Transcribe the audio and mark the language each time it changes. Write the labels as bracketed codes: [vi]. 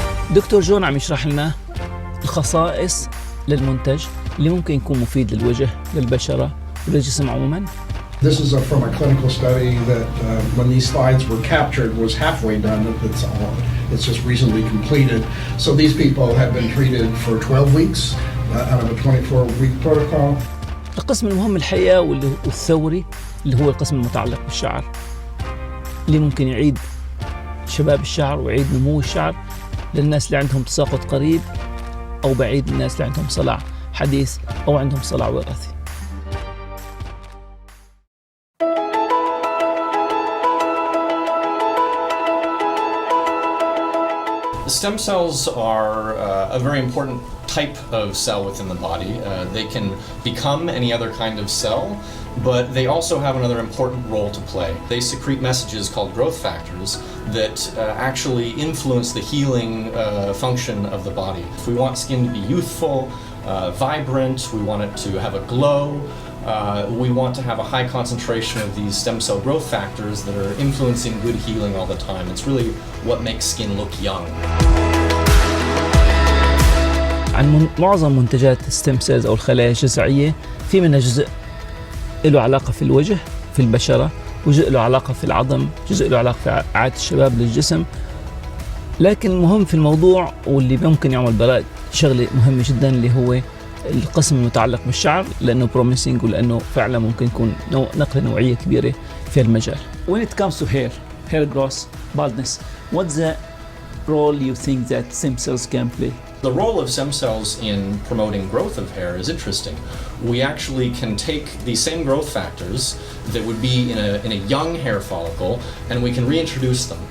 [ar] دكتور جون عم يشرح لنا الخصائص للمنتج اللي ممكن يكون مفيد للوجه، للبشرة وللجسم عموما. [en] This is from a clinical study that when these slides were captured was halfway done. It's just recently completed. So these people have been treated for 12 weeks out of a 24-week protocol. [ar] القسم المهم الحقيقة والثوري اللي هو القسم المتعلق بالشعر، اللي ممكن يعيد شباب الشعر ويعيد نمو الشعر للناس اللي عندهم تساقط قريب أو بعيد، الناس اللي عندهم صلع حديث أو عندهم صلع وراثي. [en] Stem cells are a very important type of cell within the body. They can become any other kind of cell, but they also have another important role to play. They secrete messages called growth factors that actually influence the healing function of the body. If we want skin to be youthful, vibrant, we want it to have a glow, we want to have a high concentration of these stem cell growth factors that are influencing good healing all the time. It's really what makes skin look young. [ar] عن معظم منتجات الستيم سيلز أو الخلايا الجذعية، في منها جزء له علاقة في الوجه في البشرة، وجزء له علاقة في العظم، جزء له علاقة في إعادة الشباب للجسم. لكن المهم في الموضوع واللي ممكن يعمل براء شغلة مهمة جدا اللي هو القسم المتعلق بالشعر، لأنه بروميسينج ولأنه فعلا ممكن يكون نقلة نوعية كبيرة في المجال. [en] When it comes to hair growth, baldness, what's the role you think that stem cells can play? The role of stem cells in promoting growth of hair is interesting. We actually can take these same growth factors that would be in a young hair follicle and we can reintroduce them.